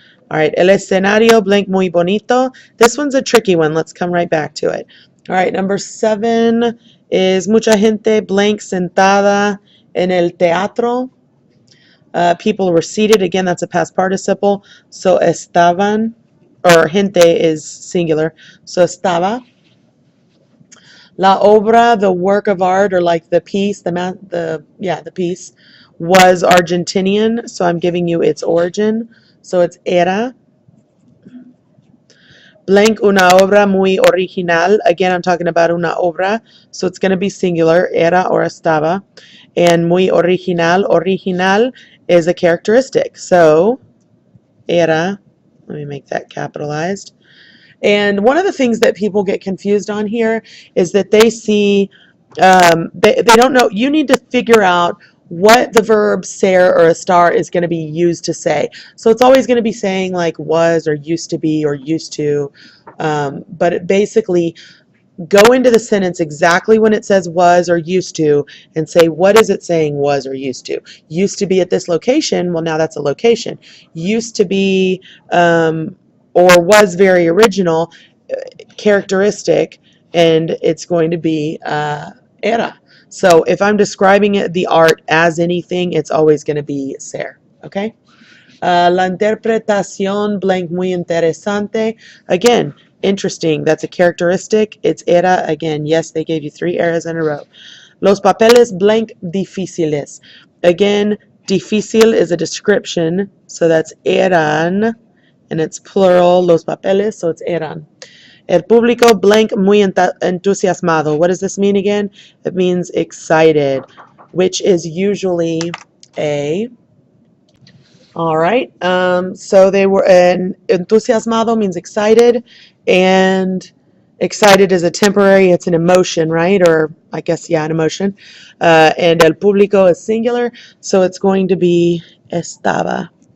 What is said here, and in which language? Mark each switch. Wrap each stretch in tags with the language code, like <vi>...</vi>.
<en>All right,</en> <es>el escenario blank muy bonito.</es> <en>This one's a tricky one. Let's come right back to it. All right, number 7 is</en> <es>mucha gente blank sentada en el teatro.</es> <en>People were seated. Again, that's a past participle. So estaban, or gente is singular. So estaba. La obra, the work of art, or like the piece, the piece, was Argentinian. So I'm giving you its origin. So it's era.</en> <es>Blank una obra muy original.</es> <en>Again, I'm talking about una obra. So it's going to be singular, era or estaba. And muy original. Original is a characteristic. So era. Let me make that capitalized. And one of the things that people get confused on here is that they see, they don't know, you need to figure out what the verb ser or estar is going to be used to say. So it's always going to be saying like was or used to be or used to, but it basically go into the sentence exactly when it says was or used to and say what is it saying was or used to. Used to be at this location, well now that's a location. Used to be or was very original, characteristic, and it's going to be era. So if I'm describing it, the art as anything, it's always going to be ser. Okay.</en> <es>La interpretación blank muy interesante.</es> <en>Again, interesting. That's a characteristic. It's era. Again, yes, they gave you 3 eras in a row.</en> <es>Los papeles blank difíciles.</es> <en>Again, difícil is a description. So that's eran. And it's plural. Los papeles. So it's eran.</en> <es>El público blank muy entusiasmado.</es> <en>What does this mean again? It means excited, which is usually a. All right. So they were entusiasmado means excited, and excited is a temporary. It's an emotion, right? Or I guess an emotion. And el público is singular, so it's going to be estaba.</en>